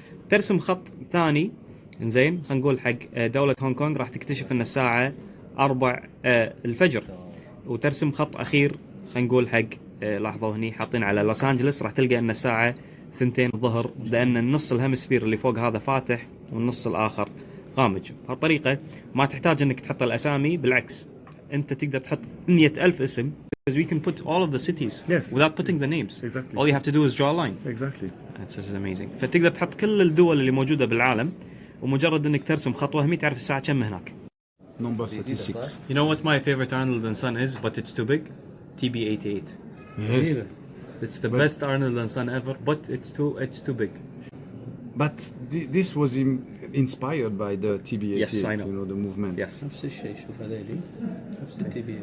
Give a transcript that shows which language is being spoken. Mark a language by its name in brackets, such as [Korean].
[Arabic] ترسم خط ثاني زين خلينا نقول حق دولة هونغ كونغ راح تكتشف أن الساعة 4 الفجر، وترسم خط أخير خلينا نقول حق لاحظوا هني حاطين على لوس أنجلس راح تلقى أن الساعة 2 الظهر، لأن النص الهيمسفير اللي فوق هذا فاتح والنص الآخر غامج. بهالطريقة ما تحتاج أنك تحط الأسامي، بالعكس أنت تقدر تحط 100,000 اسم [English] because we can put all of the cities without putting the names. Exactly. All you have to do is draw a line. Exactly. This is amazing. [Arabic] فتقدر تحط كل الدول اللي موجودة بالعالم، ومجرد أنك ترسم خط وهمي تعرف الساعة كم هناك. [English] Number 36. You know what my favorite Arnold and Son is, but it's too big? TB88. Yes. It's the best Arnold and Son ever, but it's too big. But this was inspired by the TB88, Yes, I know. you know, the movement. Yes. [Arabic] نفس الشيء شوف هذيلي نفس التي بي.